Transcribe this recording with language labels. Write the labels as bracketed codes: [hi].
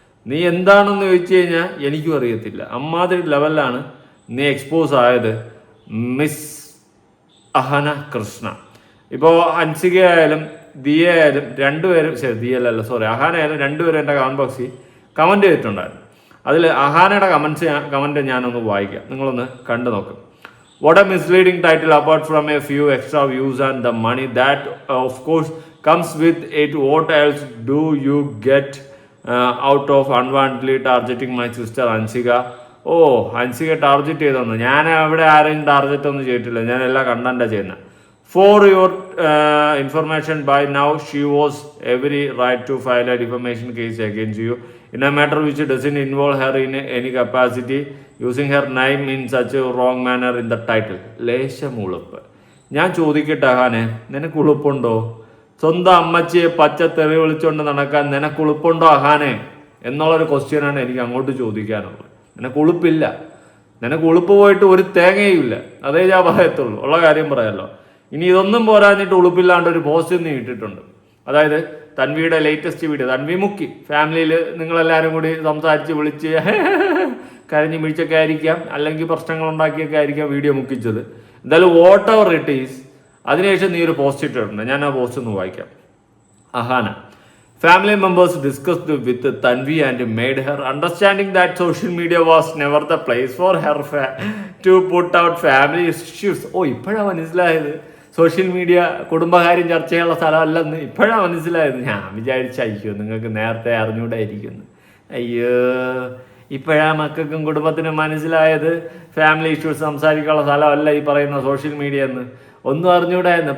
[ml] നീ എന്താണെന്ന് ചോദിച്ചു കഴിഞ്ഞാൽ എനിക്കും അറിയത്തില്ല. അമ്മാതിരി ലെവലിലാണ് നീ എക്സ്പോസ് ആയത് മിസ് അഹന കൃഷ്ണ. ഇപ്പോൾ ഹൻസിക ആയാലും ദിയ ആയാലും രണ്ടുപേരും, അഹാന ആയാലും രണ്ടുപേരും എൻ്റെ കമന്റ് ബോക്സിൽ കമൻറ്റ് ചെയ്തിട്ടുണ്ടായിരുന്നു. അതിൽ അഹാനയുടെ കമൻറ്റ് ഞാനൊന്ന് വായിക്കാം, നിങ്ങളൊന്ന് കണ്ടു നോക്കും. [en] What a misleading title apart from a few extra views and the money that of course comes with it. What else do you get out of unwantedly targeting my sister Hansika? [ml] Hansika target ചെയ്തൊന്നു. ഞാൻ അവിടെ ആരെയും target ഒന്നും ചെയ്തിട്ടില്ല. ഞാൻ എല്ലാ കണ്ടന്റാണ് ചെയ്യുന്നത്. [en] For your information, by now she was every right to file a defamation case against you in a matter which doesn't involve her in any capacity, using her name in such a wrong manner in the title. [ml] ലേശം ഉളുപ്പ്. ഞാൻ ചോദിക്കട്ടെ അഹാനെ, നിനക്ക് ഉളുപ്പുണ്ടോ? സ്വന്തം അമ്മച്ചിയെ പച്ച തെറി വിളിച്ചുകൊണ്ട് നടക്കാൻ നിനക്ക് ഉളുപ്പുണ്ടോ അഹാനെ എന്നുള്ളൊരു ക്വസ്റ്റ്യനാണ് എനിക്ക് അങ്ങോട്ട് ചോദിക്കാനുള്ളത്. നിനക്ക് ഉളുപ്പില്ല. നിനക്ക് ഉളുപ്പ് പോയിട്ട് ഒരു തേങ്ങയും ഇല്ല. അതേ ഞാൻ പറയത്തുള്ളൂ, ഉള്ള കാര്യം പറയാമല്ലോ. ഇനി ഇതൊന്നും പോരാഞ്ഞിട്ട് ഉളുപ്പില്ലാണ്ട് ഒരു പോസ്റ്റ് നീ ഇട്ടിട്ടുണ്ട്. അതായത് തൻവിയുടെ ലേറ്റസ്റ്റ് വീഡിയോ, തൻവി മുക്കി ഫാമിലിയിൽ നിങ്ങളെല്ലാവരും കൂടി സംസാരിച്ച് വിളിച്ച് കരഞ്ഞു മിഴിച്ചൊക്കെ ആയിരിക്കാം, അല്ലെങ്കിൽ പ്രശ്നങ്ങൾ ഉണ്ടാക്കിയൊക്കെ ആയിരിക്കാം വീഡിയോ മുക്കിച്ചത്. എന്തായാലും [en] whatever it is, [ml] അതിനുശേഷം നീ ഒരു പോസ്റ്റ് ഇട്ടിട്ടുണ്ട്. ഞാൻ ആ പോസ്റ്റ് ഒന്ന് വായിക്കാം. [en] Ahana, family members discussed with Tanvi and made her understanding that social media was never the place for her to put out family issues. [ml] ഇപ്പോഴാണ് മനസ്സിലായത് സോഷ്യൽ മീഡിയ കുടുംബകാര്യം ചർച്ച ചെയ്യാനുള്ള സ്ഥലമല്ലെന്ന്. ഇപ്പോഴാണ് മനസ്സിലായത്. ഞാൻ വിചാരിച്ച അയ്യോ നിങ്ങൾക്ക് നേരത്തെ അറിഞ്ഞുകൂടായിരിക്കുന്നു. അയ്യോ, ഇപ്പോഴാ മക്കൾക്കും കുടുംബത്തിനും മനസ്സിലായത് ഫാമിലി ഇഷ്യൂസ് സംസാരിക്കാനുള്ള സ്ഥലമല്ല ഈ പറയുന്ന സോഷ്യൽ മീഡിയ എന്ന്. ഒന്നും അറിഞ്ഞുകൂടായിരുന്നു.